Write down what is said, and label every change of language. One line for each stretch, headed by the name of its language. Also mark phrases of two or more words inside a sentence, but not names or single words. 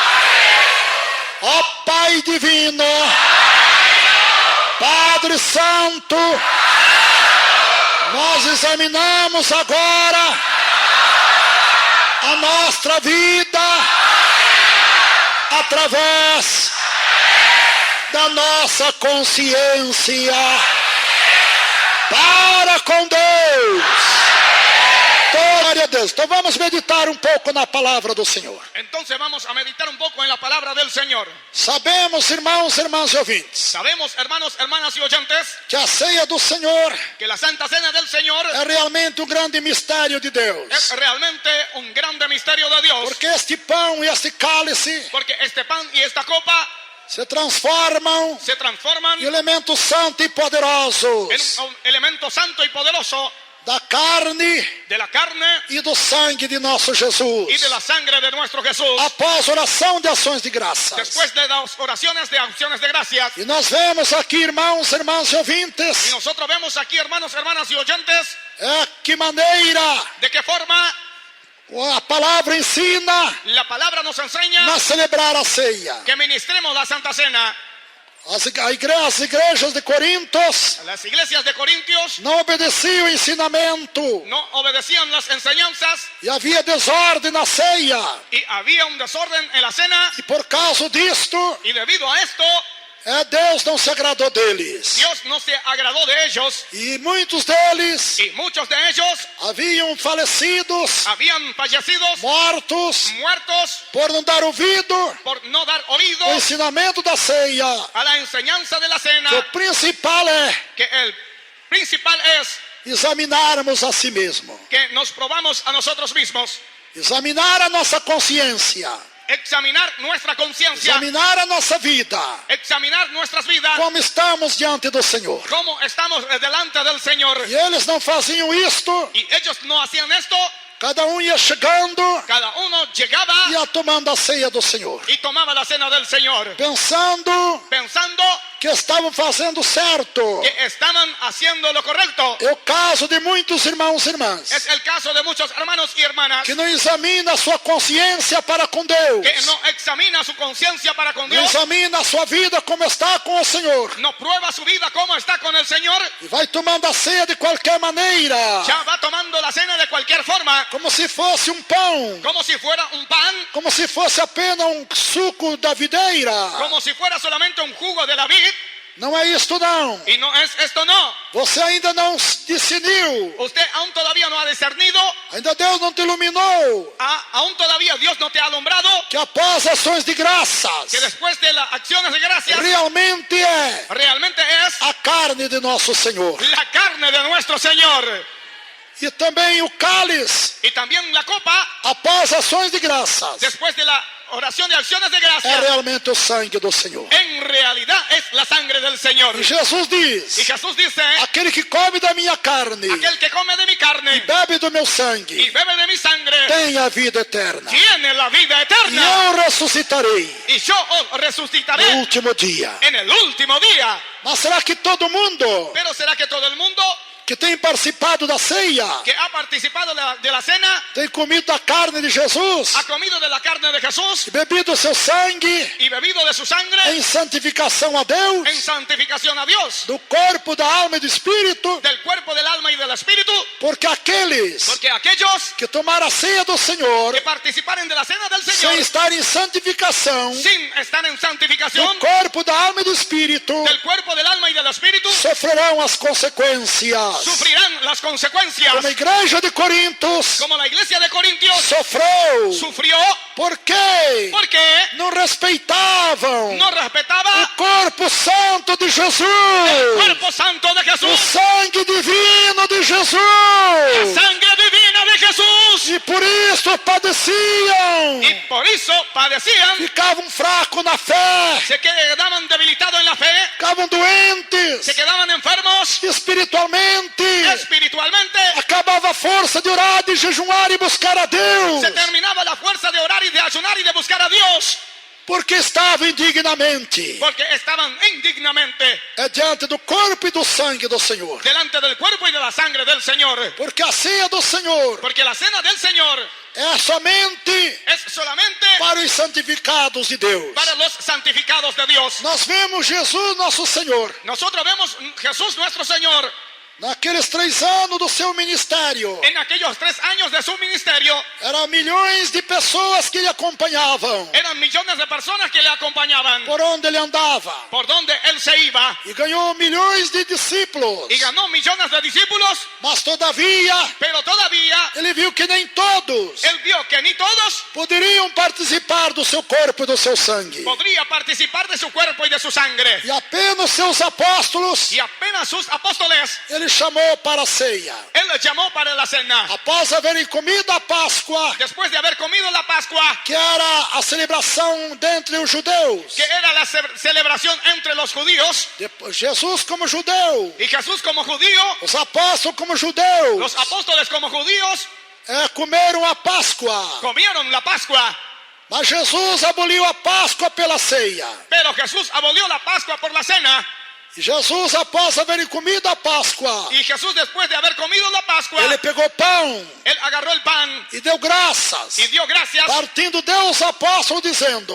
Portuguese: Ó Pai Divino, Padre Santo, nós examinamos agora a nossa vida através da nossa consciência para com Deus. Glória a Deus. Então vamos meditar um pouco na palavra do Senhor.
Spanish: Entonces vamos a meditar un poco en la palabra del Señor.
Portuguese: Sabemos, irmãos, irmãs e ouvintes,
Spanish: Sabemos, hermanos, hermanas y oyentes,
Portuguese: que a ceia do Senhor
Spanish: que la Santa Cena del Señor
Portuguese: é realmente um grande mistério de Deus.
Spanish: es realmente un grande misterio de Dios.
Portuguese: Porque este pão e este cálice
Spanish: Porque este pan y esta copa
Portuguese: se transformam
Spanish: se transforman
Portuguese: em elementos santos e poderosos
Spanish: en un elemento santo y poderoso
Portuguese: da carne
Spanish: de la carne
Portuguese: e do sangue de nosso Jesus.
Spanish: y de la sangre de nuestro Jesús.
Portuguese: Após oração de ações de graças.
Spanish: Después de las oraciones de acciones de gracias.
Portuguese: E nós vemos aqui, irmãos, irmãs e
Spanish: Y
Portuguese: ouvintes,
Spanish: nosotros vemos aquí, hermanos, hermanas y oyentes,
Portuguese: que maneira
Spanish: de qué forma
Portuguese: a palavra ensina
Spanish: la palabra nos enseña
Portuguese: a celebrar a ceia.
Spanish: que ministremos la Santa Cena.
Portuguese: As igrejas de Corintos
Spanish: Las iglesias de Corintios
Portuguese: não obedeciam o ensinamento
Spanish: no obedecían las enseñanzas
Portuguese: e havia desordem na ceia.
Spanish: y había un desorden en la cena,
Portuguese: E por causa disto,
Spanish: y debido a esto,
Portuguese: Deus não se agradou deles.
Spanish: Dios no se agradó de ellos,
Portuguese: E muitos deles
Spanish: y muchos de ellos
Portuguese: haviam falecidos,
Spanish: habían fallecidos,
Portuguese: mortos,
Spanish: muertos,
Portuguese: por não dar ouvido
Spanish: por no dar oído
Portuguese: ao ensinamento da ceia.
Spanish: a la enseñanza de la cena,
Portuguese: O principal é
Spanish: que el principal es
Portuguese: examinarmos a si mesmo,
Spanish: que nos probamos a nosotros mismos,
Portuguese: examinar a nossa consciência,
Spanish: examinar nuestra conciencia,
Portuguese: examinar a nossa vida,
Spanish: examinar nuestras vidas,
Portuguese: como estamos diante do Senhor.
Spanish: cómo estamos delante del Señor.
Portuguese: E eles não faziam isto,
Spanish: Y ellos no hacían esto,
Portuguese: cada um ia chegando
Spanish: cada uno llegaba
Portuguese: e ia tomando a ceia do Senhor,
Spanish: y tomaba la cena del Señor,
Portuguese: pensando
Spanish: pensando
Portuguese: que estavam fazendo certo.
Spanish: que estaban haciendo lo correcto.
Portuguese: É o caso de muitos irmãos e irmãs
Spanish: Es el caso de muchos hermanos y hermanas
Portuguese: que não examina a sua consciência para com Deus,
Spanish: que no examina su conciencia para con
Portuguese: não
Spanish: Dios,
Portuguese: examina a sua vida como está com o Senhor,
Spanish: no prueba su vida cómo está con el Señor,
Portuguese: e vai tomando a ceia de qualquer maneira,
Spanish: ya va tomando la cena de cualquier forma,
Portuguese: como se fosse um pão,
Spanish: como si fuera un pan,
Portuguese: como se fosse apenas um suco da videira.
Spanish: como si fuera solamente un jugo de la vid.
Portuguese: Não é isto não.
Spanish: Y no es esto, no.
Portuguese: Você ainda não discerniu,
Spanish: Usted aún todavía no ha discernido,
Portuguese: ainda Deus não te iluminou,
Spanish: aún todavía Dios no te ha alumbrado,
Portuguese: que após ações de graças,
Spanish: que después de las acciones de gracias,
Portuguese: realmente é
Spanish: realmente es
Portuguese: a carne de nosso Senhor.
Spanish: la carne de nuestro Señor.
Portuguese: E também o cálice,
Spanish: Y también la copa,
Portuguese: após ações de graças,
Spanish: después de la oración de acciones de
Portuguese: é
Spanish: gracias,
Portuguese: realmente o sangue do Senhor.
Spanish: en realidad es la sangre del Señor.
Portuguese: E Jesus
Spanish: Y
Portuguese: diz:
Spanish: Jesús dice,
Portuguese: aquele que come da minha carne
Spanish: aquel que come de mi carne
Portuguese: e bebe do meu
Spanish: y
Portuguese: sangue
Spanish: bebe de mi sangre,
Portuguese: tem a vida eterna.
Spanish: tiene la vida
Portuguese: E
Spanish: eterna.
Portuguese: eu ressuscitarei
Spanish: Y yo os
Portuguese: no
Spanish: resucitaré
Portuguese: último dia.
Spanish: en el último día.
Portuguese: Mas será que todo mundo
Spanish: Pero ¿será que todo el mundo
Portuguese: que tem participado da ceia
Spanish: que ha participado de la cena
Portuguese: tem comido a carne de Jesus
Spanish: ha comido de la carne de Jesús
Portuguese: e bebido seu sangue
Spanish: y bebido de su sangre
Portuguese: em santificação a Deus,
Spanish: en santificación a Dios,
Portuguese: do corpo, da alma e do espírito?
Spanish: del cuerpo, del alma y del espíritu?
Portuguese: Porque aqueles
Spanish: Porque aquellos
Portuguese: que tomaram a ceia do Senhor
Spanish: que participaren de la cena del
Portuguese: sem
Spanish: Señor
Portuguese: estar em santificação
Spanish: sin estar en santificación
Portuguese: do corpo, da alma e do espírito,
Spanish: del cuerpo, del alma y del espíritu,
Portuguese: sofrerão as consequências.
Spanish: sufrirán las consecuencias,
Portuguese: Como a igreja de Corintos
Spanish: como la iglesia de Corintios
Portuguese: sofreu.
Spanish: sufrió.
Portuguese: Por quê?
Spanish: Porque
Portuguese: Não respeitavam
Spanish: no respetaba
Portuguese: o corpo santo de
Spanish: el
Portuguese: Jesus,
Spanish: cuerpo santo de
Portuguese: o
Spanish: Jesús,
Portuguese: sangue divino de
Spanish: la
Portuguese: Jesus,
Spanish: sangre divina de Jesús,
Portuguese: e por isso padeciam,
Spanish: y por eso padecían,
Portuguese: ficavam fracos na fé,
Spanish: se quedaban debilitados en la fe,
Portuguese: ficavam doentes,
Spanish: se quedaban enfermos, Dios,
Portuguese: espiritualmente,
Spanish: espiritualmente,
Portuguese: acabava a força de orar, de jejuar e buscar a Deus,
Spanish: se terminaba la fuerza de orar y de ayunar y de buscar a Dios,
Portuguese: porque estava indignamente
Spanish: porque estaban indignamente
Portuguese: diante do corpo e do sangue do Senhor.
Spanish: delante del cuerpo y de la sangre del Señor.
Portuguese: Porque a ceia do Senhor
Spanish: Porque la cena del Señor
Portuguese: é somente
Spanish: es solamente
Portuguese: para os santificados de Deus.
Spanish: para los santificados de Dios.
Portuguese: Nós vemos Jesus, nosso Senhor,
Spanish: Nosotros vemos Jesús nuestro Señor
Portuguese: naqueles 3 anos do seu ministério.
Spanish: en aquellos 3 años de su ministerio.
Portuguese: Eram milhões de pessoas que lhe acompanhavam
Spanish: Eran millones de personas que le acompañaban
Portuguese: por onde ele andava.
Spanish: por donde él se iba
Portuguese: E ganhou milhões de discípulos.
Spanish: y ganó millones de discípulos,
Portuguese: Mas todavia,
Spanish: pero todavía
Portuguese: ele viu que nem todos
Spanish: él vio que ni todos
Portuguese: poderiam participar do seu corpo e do seu sangue.
Spanish: podría participar de su cuerpo y de su sangre.
Portuguese: E apenas seus apóstolos
Spanish: Y apenas sus apóstoles,
Portuguese: ele chamou para a ceia.
Spanish: él les llamó para la cena.
Portuguese: Após haverem comido a Páscoa,
Spanish: Después de haber comido la Pascua,
Portuguese: que era a celebração dentre os judeus,
Spanish: que era la celebración entre los judíos,
Portuguese: depois, Jesus como judeu,
Spanish: y Jesús como judío,
Portuguese: os apóstolos como judeus,
Spanish: los apóstoles como judíos,
Portuguese: comeram a Páscoa.
Spanish: comieron la Pascua.
Portuguese: Mas Jesus aboliu a Páscoa pela ceia.
Spanish: Pero Jesús abolió la Pascua por la cena.
Portuguese: E Jesus, após haverem comido a Páscoa,
Spanish: Y Jesús, después de haber comido la Pascua,
Portuguese: ele pegou pão
Spanish: él agarró el pan
Portuguese: e deu graças,
Spanish: y dio gracias,
Portuguese: partindo deu aos apóstolos, dizendo: